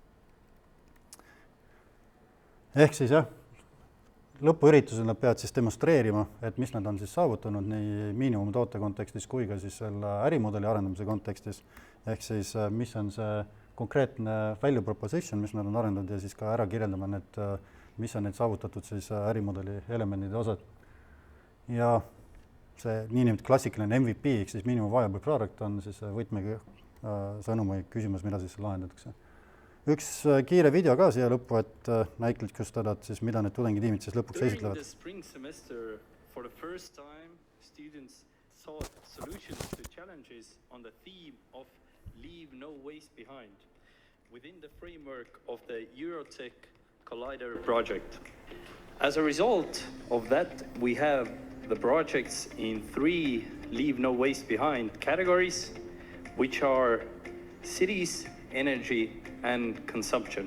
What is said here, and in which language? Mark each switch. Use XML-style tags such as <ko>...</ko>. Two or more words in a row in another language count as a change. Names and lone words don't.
<et>Ehk siis jah, lõpuüritusel nad peavad siis demonstreerima, et mis nad on siis saavutanud nii miinimumtoote kontekstis kui ka siis selle ärimudeli arendamise kontekstis. Ehk siis mis on see konkreetne</et> <en>value proposition,</en> <et>mis nad on arendanud ja siis ka ära kirjeldama need, mis on need saavutatud siis ärimudeli elemendide osad. Ja see niinimetatud klassikaline MVP, ehk siis</et> <en>minimum viable product</en> <et>on siis võtmega sõnum või küsimus, mida siis lahendatakse. Üks kiire video ka siia lõppu, et näitlikustada, et siis mida need tudengitiimid siis lõpuks esitlevad.</et> <en>During the spring semester, for the first time, students sought solutions to challenges on the theme of Leave No Waste Behind within the framework of the Eurotech Collider project. As a result of that, we have the projects in 3 Leave No Waste Behind categories, which are cities, energy, and consumption.</en>